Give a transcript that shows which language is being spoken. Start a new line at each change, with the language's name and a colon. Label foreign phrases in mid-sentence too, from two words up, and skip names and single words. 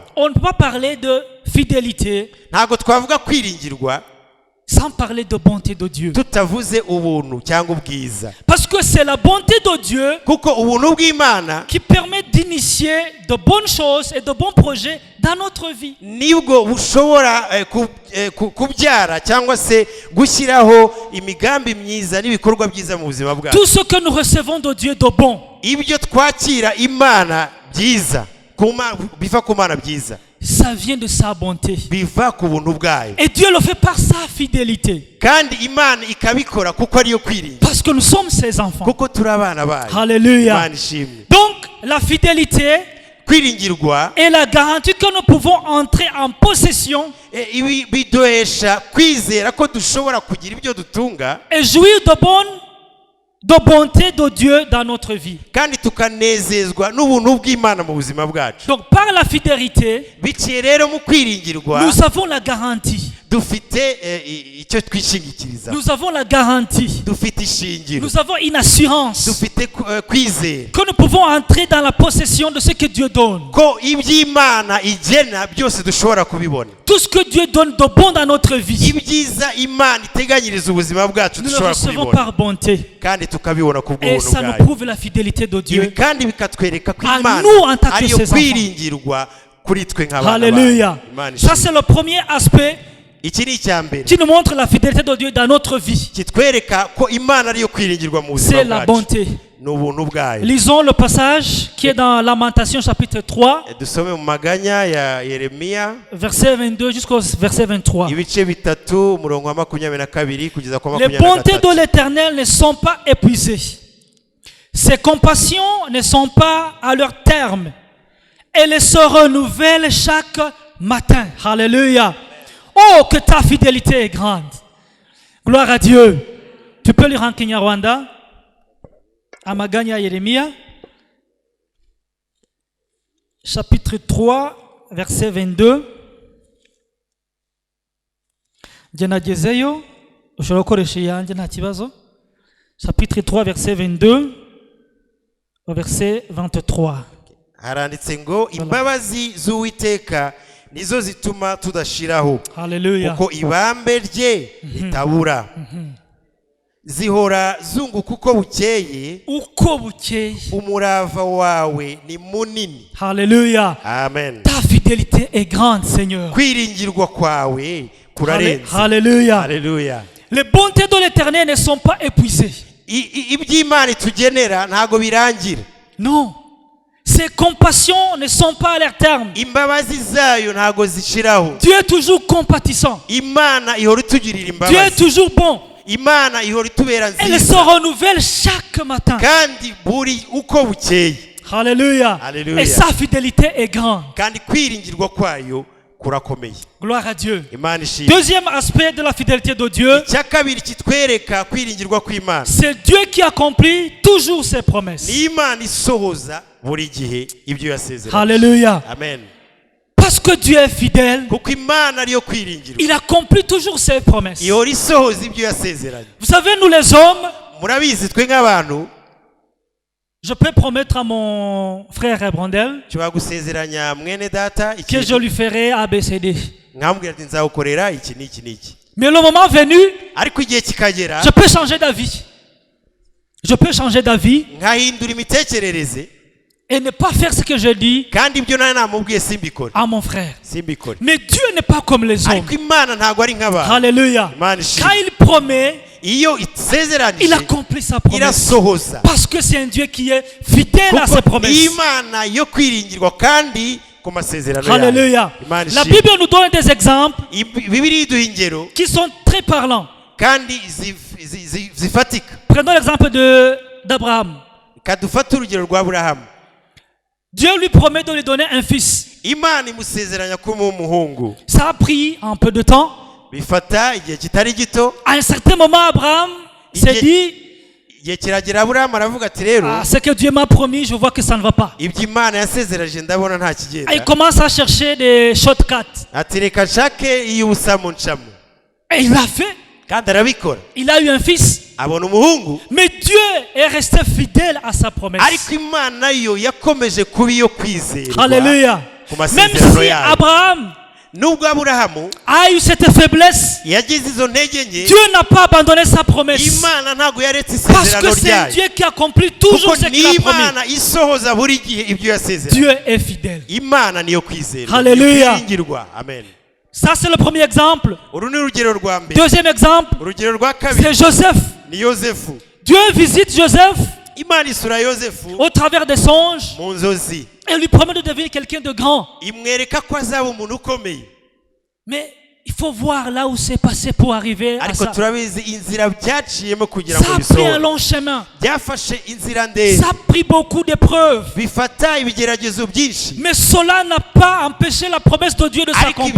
French: On ne peut pas parler de fidélité
Kinyarwanda: ntabwo twavuga kwiringirwa
French: sans parler de bonté de Dieu.
Kinyarwanda: tutavuze ubuntu cyangwa ubwiza,
French: Parce que c'est la bonté de Dieu
Kinyarwanda: kuko ubuntu bw'Imana
French: qui permet d'initier de bonnes choses et de bons projets dans notre vie.
Kinyarwanda: nibwo bushobora kubyara cyangwa se gushyiraho imigambi myiza n'ibikorwa byiza mu buzima bwacu.
French: Tout ce que nous recevons de Dieu de bon,
Kinyarwanda: ibyo twakira Imana byiza biva ku Mana byiza,
French: ça vient de sa bonté.
Kinyarwanda: biva ku buntu bwayo,
French: Et Dieu le fait par sa fidélité.
Kinyarwanda: kandi Imana ikabikora kuko ariyo kwiringira,
French: Parce que nous sommes ses enfants.
Kinyarwanda: kuko turi abana bayo.
French: Alléluia.
Kinyarwanda: Imana ishimwe.
French: Donc, la fidélité
Kinyarwanda: kwiringirwa
French: est la garantie que nous pouvons entrer en possession
Kinyarwanda: ibi biduhesha kwizera ko dushobora kugira ibyo dutunga
French: et jouir de bonté de Dieu dans notre vie.
Kinyarwanda: kandi tukanezezwa n'ubuntu bw'Imana mu buzima bwacu.
French: Donc, par la fidélité,
Kinyarwanda: biciye rero mu kwiringirwa
French: nous avons la garantie.
Kinyarwanda: dufite icyo twishingikiriza,
French: Nous avons la garantie.
Kinyarwanda: dufite ishingiro,
French: Nous avons une assurance
Kinyarwanda: dufite kwizera
French: que nous pouvons entrer dans la possession de ce que Dieu donne.
Kinyarwanda: ko iby'Imana igena byose dushobora kubibona.
French: Tout ce que Dieu donne de bon dans notre vie,
Kinyarwanda: ibyiza Imana iteganyiriza ubuzima bwacu
French: nous le
Kinyarwanda: dushobora
French: recevons
Kinyarwanda: kubibona
French: par bonté.
Kinyarwanda: kandi tukabibona ku
French: Et
Kinyarwanda: bw'ubuntu
French: ça nous
Kinyarwanda: bwayo.
French: prouve la fidélité de
Kinyarwanda: ibi
French: Dieu.
Kinyarwanda: kandi bikatwereka ko
French: À
Kinyarwanda: Imana
French: nous en tant que
Kinyarwanda: ariyo
French: ses enfants.
Kinyarwanda: kwiringirwa kuri twe nk'abana
French: Alléluia.
Kinyarwanda: bayo. Imana
French: Ça,
Kinyarwanda: ishimwe.
French: c'est le premier aspect
Kinyarwanda: iki ni icya mbere
French: qui nous montre la fidélité de Dieu dans notre vie.
Kinyarwanda: kitwereka ko Imana ariyo kwiringirwa mu buzima
French: C'est la
Kinyarwanda: bwacu,
French: bonté.
Kinyarwanda: ni ubuntu bwayo.
French: Lisons le passage qui est dans Lamentation chapitre 3,
Kinyarwanda: dusome mu maganya ya Yeremiya
French: verset 22 jusqu'au verset 23.
Kinyarwanda: ibice bitatu umurongo wa 22 kugeza ku
French: Les bontés de
Kinyarwanda: 23.
French: l'Éternel ne sont pas épuisées. Ses compassions ne sont pas à leur terme. Elles se renouvellent chaque matin. Alléluia. Oh, que ta fidélité est grande. Gloire à Dieu. Tu peux lire en Kinyarwanda.
Kinyarwanda: Amaganya Yeremia.
French: Chapitre 3, verset 22.
Kinyarwanda: Genagezeyo. Ushobora gukoresha iyanjye nta kibazo.
French: Chapitre 3, verset 22 au verset 23.
Kinyarwanda: haranditse ngo imbabazi z'Uwiteka nizo zituma tudashiraho, Alléluia. kuko ibambe rye ritabura, zihora zunguka uko bukeye, Uko bukeye. umurava wawe ni munini. Alléluia. Amen.
French: Ta fidélité est grande, Seigneur.
Kinyarwanda: kwiringirwa kwawe kurarenze.
French: Alléluia.
Kinyarwanda: Haleluya.
French: Les bontés de l'Éternel ne sont pas épuisées.
Kinyarwanda: iby'Imana itugenera ntago birangira.
French: Non. Ses compassions ne sont pas à leur terme.
Kinyarwanda: imbabazi zayo ntago zishiraho.
French: Dieu est toujours compatissant.
Kinyarwanda: Imana ihora itugirira
French: Dieu est
Kinyarwanda: imbabazi.
French: toujours bon.
Kinyarwanda: Imana ihora itubera
French: Elle se
Kinyarwanda: nziza
French: renouvelle chaque matin.
Kinyarwanda: kandi buri uko bukeye.
French: Alléluia. Alléluia. Et sa fidélité est grande.
Kinyarwanda: kandi kwiringirwa kwayo kurakomeye.
French: Gloire à Dieu.
Kinyarwanda: Imana ishimwe.
French: Deuxième aspect de la fidélité de Dieu,
Kinyarwanda: icya kabiri kitwereka kwiringirwa kw'Imana,
French: c'est Dieu qui accomplit toujours ses promesses.
Kinyarwanda: ni Imana isohoza buri gihe ibyo yasezeranye.
French: Alléluia.
Kinyarwanda: Amen.
French: Parce que Dieu est fidèle,
Kinyarwanda: kuko Imana ariyo kwiringirwa,
French: il accomplit toujours ses promesses.
Kinyarwanda: ihora isohoza ibyo yasezeranye.
French: Vous savez, nous les hommes,
Kinyarwanda: murabizi twe nk'abantu
French: je peux promettre à mon frère Brandel
Kinyarwanda: nshobora gusezeranya mwene data
French: que je
Kinyarwanda: ikintu,
French: lui ferai ABCD.
Kinyarwanda: nkamubwira ati nzawukorera iki n'iki n'iki,
French: Mais le moment venu,
Kinyarwanda: ariko igihe kikagera
French: je peux changer d'avis. Je peux changer d'avis
Kinyarwanda: nkahindura imitekerereze
French: et ne pas faire ce que je dis
Kinyarwanda: kandi ibyo nawe namubwiye simbikore
French: à mon frère.
Kinyarwanda: simbikore.
French: Mais Dieu n'est pas comme les hommes.
Kinyarwanda: ariko Imana ntago ari nk'abantu.
French: Alléluia.
Kinyarwanda: Imana ishimwe.
French: Quand il promet,
Kinyarwanda: iyo
French: il
Kinyarwanda: isezeranije
French: accomplit sa promesse.
Kinyarwanda: irasohoza,
French: Parce que c'est un Dieu qui est fidèle à ses
Kinyarwanda: kuko
French: promesses.
Kinyarwanda: Imana yo kwiringirwa kandi ku masezerano yayo.
French: Alléluia.
Kinyarwanda: Imana
French: La
Kinyarwanda: ishimwe.
French: Bible nous donne des exemples
Kinyarwanda: Bibiliya iduha ingero
French: qui sont très parlants.
Kinyarwanda: kandi zifatika.
French: Prenons l'exemple d'Abraham.
Kinyarwanda: kadufata urugero rwa Aburahamu.
French: Dieu lui promet de lui donner un fils.
Kinyarwanda: Imana imusezeranya kumuha umuhungu.
French: Ça a pris un peu de temps.
Kinyarwanda: bifata igihe kitari gito.
French: À un certain moment, Abraham s'est dit,
Kinyarwanda: igihe kiragera Aburahamu aravuga ati rero
French: ce que Dieu m'a promis, je vois que ça ne va pas.
Kinyarwanda: ibyo Imana yasezeranyije ndabona nta
French: Il
Kinyarwanda: kigenda.
French: commence à chercher des shortcuts.
Kinyarwanda: ati reka nshake iy'ubusamu ncamo.
French: Et il l'a fait.
Kinyarwanda: kandi arabikora
French: Il a eu un fils.
Kinyarwanda: abona umuhungu
French: Mais Dieu est resté fidèle à sa promesse.
Kinyarwanda: ariko imana yo yakomeje kuba iyo kwizerwa
French: Alléluia.
Kinyarwanda: ku
French: Même
Kinyarwanda: masezerano
French: si
Kinyarwanda: yayo
French: Abraham
Kinyarwanda: nubwo aburahamu
French: a eu cette faiblesse,
Kinyarwanda: yagize izo ntege nke
French: Dieu n'a pas abandonné sa promesse.
Kinyarwanda: imana ntabwo yaretse
French: Parce
Kinyarwanda: isezerano
French: que c'est un
Kinyarwanda: ryayo
French: Dieu qui accomplit toujours
Kinyarwanda: kuko
French: ce qu'il a promis.
Kinyarwanda: n'imana isohoza buri gihe ibyo yasezeranye
French: Dieu est fidèle.
Kinyarwanda: imana niyo kwizerwa
French: Hallelujah.
Kinyarwanda: niyo kwiringirwa amen
French: Ça, c'est le premier exemple.
Kinyarwanda: uru ni urugero rwa mbere
French: Deuxième exemple,
Kinyarwanda: urugero rwa kabiri
French: c'est Joseph.
Kinyarwanda: ni yozefu
French: Dieu visite Joseph
Kinyarwanda: imana isura yozefu
French: au travers des songes
Kinyarwanda: mu nzozi
French: et lui promet de devenir quelqu'un de grand.
Kinyarwanda: imwereka ko azaba umuntu ukomeye
French: Mais il faut voir là où c'est passé pour arriver à
Kinyarwanda: ariko
French: ça.
Kinyarwanda: turabizi inzira byaciyemo kugira
French: Ça
Kinyarwanda: ngo
French: a pris un
Kinyarwanda: bisohore
French: long chemin.
Kinyarwanda: byafashe inzira ndende
French: Ça a pris beaucoup d'épreuves.
Kinyarwanda: bifata ibigeragezo byinshi
French: Mais cela n'a pas empêché la promesse de Dieu de
Kinyarwanda: ariko ibyo